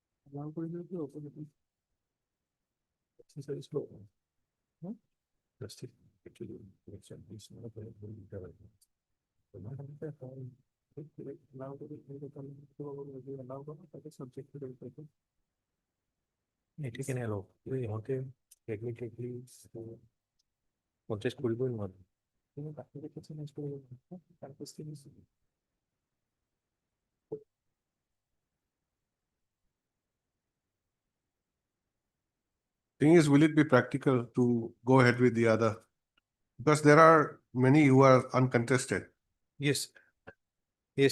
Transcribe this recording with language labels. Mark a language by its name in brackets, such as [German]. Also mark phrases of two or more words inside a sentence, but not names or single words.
[English] Very slow. Just actually, election is not a very good development. So now that is subject to the [Assamese] এটি কেন এলো ইহঁতে [English] technically contest [Assamese] কৰিবই নোৱাৰে কিন্তু তাকে দেখি চেঞ্জ কৰিব তাৰ পিছত [English] Thing is, will it be practical to go ahead with the other? Because there are many who are uncontested. Yes. Yes.